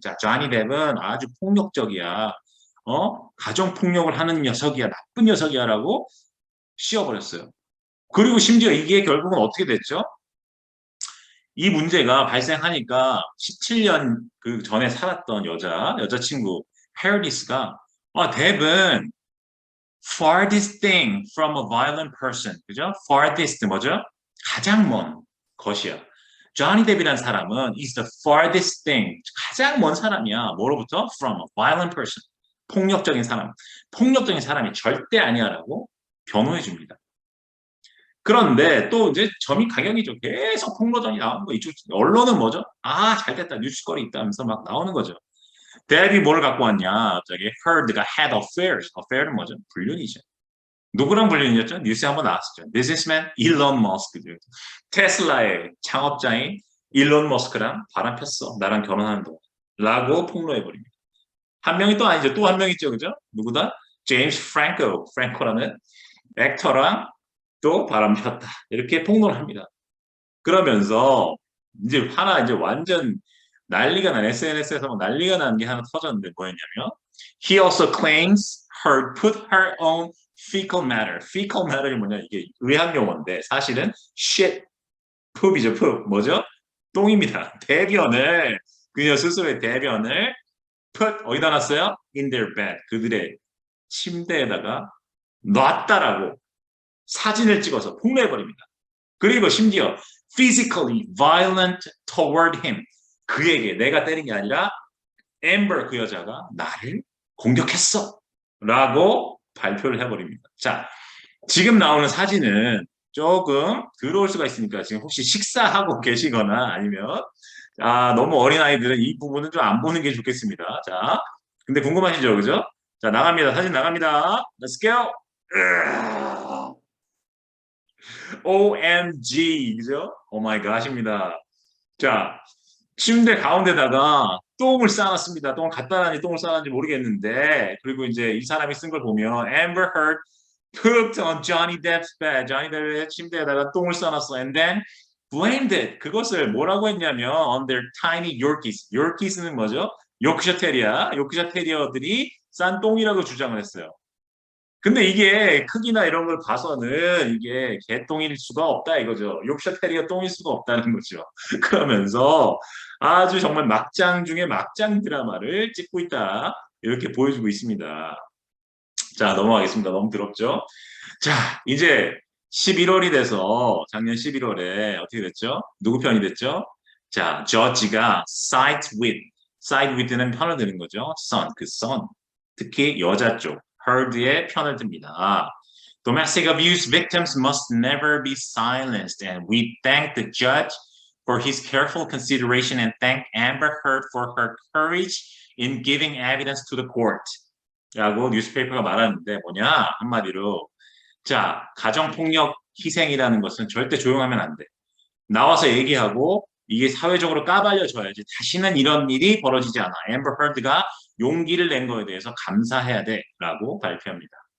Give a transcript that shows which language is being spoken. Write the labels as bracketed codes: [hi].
[ko] 자, 조니 뎁은 아주 폭력적이야. 가정폭력을 하는 녀석이야, 나쁜 녀석이야라고 씌워버렸어요. 그리고 심지어 이게 결국은 어떻게 됐죠? 이 문제가 발생하니까 17년 그 전에 살았던 여자친구 헤어디스가 Deb은 [en] farthest thing from a violent person. [ko] 그죠? farthest 뭐죠? 가장 먼 것이야. 조니 뎁이라는 사람은 [en] is the farthest thing. [ko] 가장 먼 사람이야. 뭐로부터? [en] From a violent person. [ko] 폭력적인 사람. 폭력적인 사람이 절대 아니야라고 변호해 줍니다. 그런데 또 이제 점이 가격이죠. 계속 폭로전이 나오는 거. 이쪽 언론은 뭐죠? 잘 됐다. 뉴스거리 있다면서 막 나오는 거죠. 뎁이 뭘 갖고 왔냐? 갑자기 heard가 [en] had affairs. [ko] affair는 뭐죠? 불륜이죠. 누구랑 불륜이었죠? 뉴스에 한번 나왔었죠. Businessman 일론 머스크죠. 테슬라의 창업자인 일론 머스크랑 바람 폈어. 나랑 결혼하는 동안. 라고 폭로해버립니다. 한 명이 또 아니죠. 또 한 명 있죠. 그죠? 누구다? 제임스 프랭코라는 액터랑 또 바람 폈다. 이렇게 폭로를 합니다. 그러면서 이제 완전 난리가 난 SNS에서 난리가 난 게 하나 터졌는데 뭐였냐면 [en] He also claims her put her own fecal matter. [ko] fecal matter이 뭐냐 이게 의학 용어인데 사실은 shit, poop이죠. poop. 뭐죠? 똥입니다. 대변을 그녀 스스로의 대변을 put 어디다 놨어요? [en] in their bed. [ko] 그들의 침대에다가 놨다라고 사진을 찍어서 폭로해버립니다. 그리고 심지어 [en] physically violent toward him. [ko] 그에게 내가 때린 게 아니라 앰버 그 여자가 나를 공격했어. 라고 발표를 해버립니다. 자, 지금 나오는 사진은 조금 더러울 수가 있으니까 지금 혹시 식사하고 계시거나 아니면 너무 어린아이들은 이 부분은 좀 안 보는 게 좋겠습니다. 자, 근데 궁금하시죠? 그죠? 자, 나갑니다. 사진 나갑니다. [en] Let's go! [ko] OMG, 그죠? [en] Oh my gosh입니다. [ko] 자, 침대 가운데다가 똥을 쌓아놨습니다. 똥을 갖다 놨는지 똥을 쌓아놨는지 모르겠는데, 그리고 이제 이 사람이 쓴 걸 보면, [en] Amber Heard pooped on Johnny Depp's bed. [ko] Johnny Depp의 침대에다가 똥을 쌓아놨어. [en] And then blamed it. [ko] 그것을 뭐라고 했냐면, [en] on their tiny Yorkies. [ko] Yorkies는 뭐죠? 요크셔 테리어. 요크셔 테리어들이 싼 똥이라고 주장을 했어요. 근데 이게 크기나 이런 걸 봐서는 이게 개똥일 수가 없다 이거죠. 요크셔 테리어 똥일 수가 없다는 거죠. 그러면서 아주 정말 막장 중에 막장 드라마를 찍고 있다. 이렇게 보여주고 있습니다. 자, 넘어가겠습니다. 너무 더럽죠? 자, 이제 11월이 돼서 작년 11월에 어떻게 됐죠? 누구 편이 됐죠? 자, 저지가 side with는 편을 드는 거죠. son. 특히 여자 쪽. Heard의 편을 듭니다. [en] Domestic abuse victims must never be silenced, and we thank the judge for his careful consideration and thank Amber Heard for her courage in giving evidence to the court. [ko] 라고 뉴스페이퍼가 말하는데 뭐냐 한마디로 자 가정폭력 희생이라는 것은 절대 조용하면 안 돼. 나와서 얘기하고 이게 사회적으로 까발려져야지 다시는 이런 일이 벌어지지 않아. 앰버 허드가 용기를 낸 거에 대해서 감사해야 돼라고 발표합니다.